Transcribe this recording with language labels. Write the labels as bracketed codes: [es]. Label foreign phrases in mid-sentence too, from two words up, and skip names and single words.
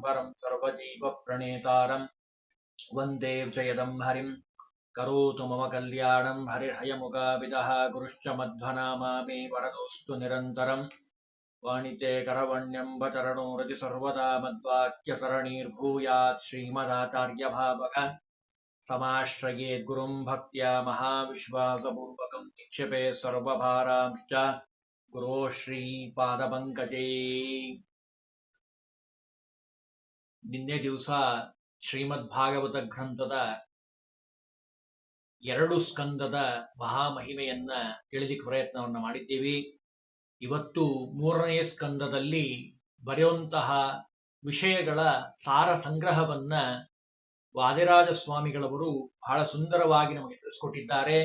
[sa] परं सर्वजीवप्रणेतारं वन्दे जयदं हरिं करोतु मम कल्याणं हरिर्हयमुगाविदः गुरुश्च मध्वनामा मे वरदोऽस्तु निरन्तरम् वाणिते करवण्यम्बचरणो रति सर्वदा मद्वाक्यसरणीर्भूयात् श्रीमदाचार्यभावक समाश्रयेद्गुरुं भक्त्या महाविश्वासपूर्वकं निक्षेपे सर्वभारांश्च गुरो ಶ್ರೀಪಾದಪಂಕಜೇ. [kn] ನಿನ್ನೆ ದಿವಸ ಶ್ರೀಮದ್ ಭಾಗವತ ಗ್ರಂಥದ 2 ಸ್ಕಂದದ ಮಹಾಮಹಿಮೆಯನ್ನ ತಿಳಿಲಿಕ್ಕೆ ಪ್ರಯತ್ನವನ್ನ ಮಾಡಿದ್ದೀವಿ. ಇವತ್ತು 3ನೇ ಸ್ಕಂದದಲ್ಲಿ ಬರೆಯುವಂತಹ ವಿಷಯಗಳ ಸಾರ ಸಂಗ್ರಹವನ್ನ ವಾದಿರಾಜ ಸ್ವಾಮಿಗಳವರು ಬಹಳ ಸುಂದರವಾಗಿ ನಮಗೆ ತಿಳಿಸ್ಕೊಟ್ಟಿದ್ದಾರೆ.